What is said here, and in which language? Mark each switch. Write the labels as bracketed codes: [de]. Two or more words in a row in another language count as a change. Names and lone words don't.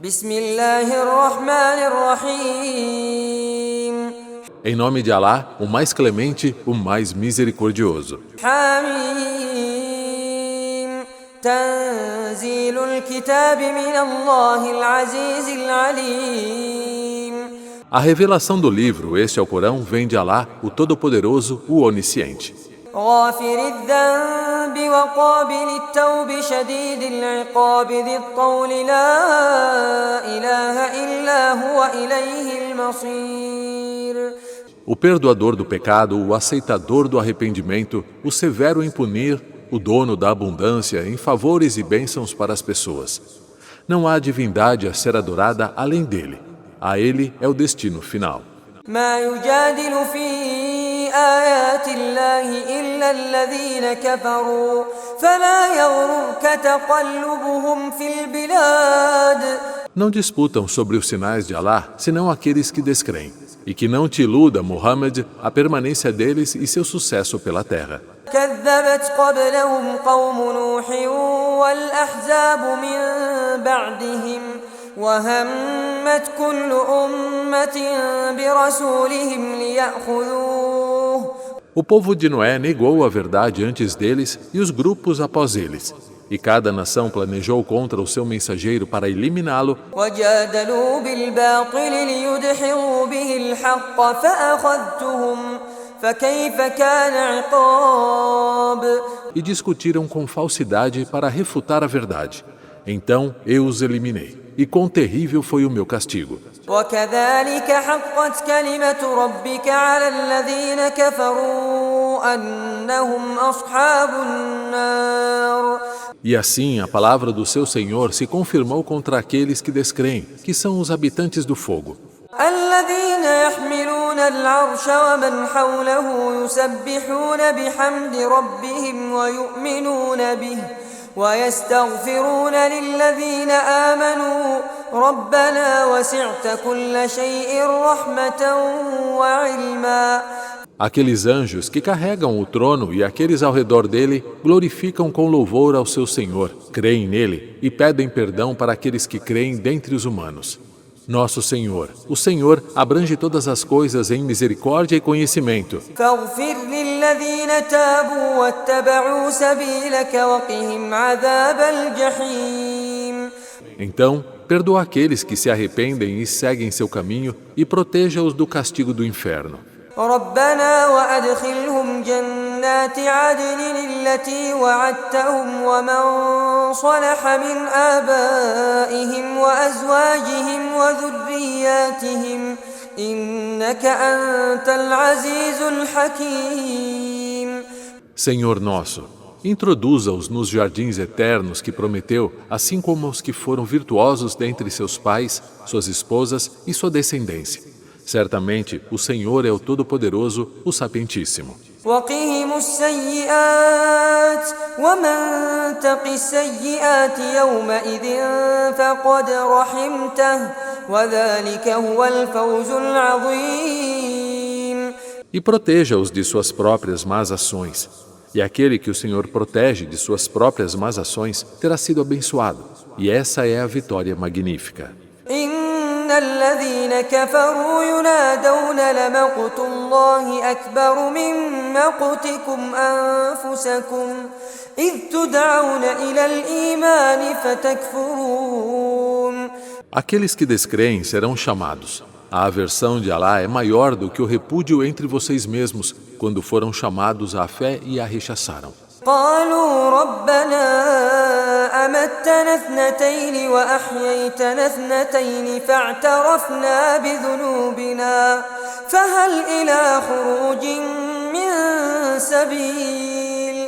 [ar] بسم الله الرحمن الرحيم [pt] Em nome de Alá, o mais clemente, o mais misericordioso. [ar] حميم تنزيل الكتاب من الله العزيز العليم [pt] A revelação do livro, este é o Corão, vem de Alá, o Todo-Poderoso, o Onisciente. [ar] غافر الذنب وقابل التوب شديد العقاب ذي الطول لا إله إلا هو إليه المصير [pt] O perdoador do pecado, o aceitador do arrependimento, o severo em punir, o dono da abundância em favores e bênçãos para as pessoas. Não há divindade a ser adorada além dele. A ele é o destino final. [ar] ما يجادل في آيات الله إلا الذين كفروا فلا يغرك تقلبهم في البلاد [pt] Não disputam sobre os sinais de Alá, senão aqueles que descreem. E que não te iluda, Muhammad, a permanência deles e seu sucesso pela terra. [ar] كذبت قبلهم قوم نوح والأحزاب من بعدهم وهمت كل أمة برسولهم ليأخذوه [pt] O povo de Noé negou a verdade antes deles e os grupos após eles. E cada nação planejou contra o seu mensageiro para eliminá-lo. [ar] وجادلوا بالباطل ليدحضوا به الحق فأخذتهم فكيف كان عقاب [pt] E discutiram com falsidade para refutar a verdade. Então eu os eliminei. E quão terrível foi o meu castigo. [ar] وكذلك حقت كلمة ربك على الذين كفروا أنهم أصحاب النار [pt] E assim a palavra do seu Senhor se confirmou contra aqueles que descreem, que são os habitantes do fogo. [ar] الذين يحملون العرش ومن حوله يسبحون بحمد ربهم ويؤمنون به ويستغفرون للذين آمنوا ربنا وسعت كل شيء رحمة وعلما [pt] Aqueles anjos que carregam o trono e aqueles ao redor dele glorificam com louvor ao seu Senhor, creem nele e pedem perdão para aqueles que creem dentre os humanos. Nosso Senhor, o Senhor, abrange todas as coisas em misericórdia e conhecimento. [ar] فاغفر للذين تابوا واتبعوا سبيلك وقهم عذاب الجحيم [pt] Então, perdoa aqueles que se arrependem e seguem seu caminho e proteja-os do castigo do inferno. [ar] ربنا وأدخلهم جنات عدن التي وعدتهم ومن صلح من آبائهم وأزواجهم وذرياتهم إنك أنت العزيز الحكيم [pt] Senhor nosso, introduza-os nos jardins eternos que prometeu, assim como os que foram virtuosos dentre seus pais, suas esposas e sua descendência. Certamente, o Senhor é o Todo-Poderoso, o Sapientíssimo. [ar] وقهم السيئات ومن تق السيئات يومئذ فقد رحمته وذلك هو الفوز العظيم [pt] E proteja-os de suas próprias más ações. E aquele que o Senhor protege de suas próprias más ações terá sido abençoado. E essa é a vitória magnífica. [ar] إن الذين كفروا ينادون لمقت الله أكبر من مقتكم أنفسكم إذ تدعون إلى الإيمان فتكفرون [pt] Aqueles que descreem serão chamados. A aversão de Alá é maior do que o repúdio entre vocês mesmos, quando foram chamados à fé e a rechaçaram. [ar] قالوا ربنا أمتنا اثنتين وأحييتنا اثنتين فاعترفنا بذنوبنا فهل إلى خروج من سبيل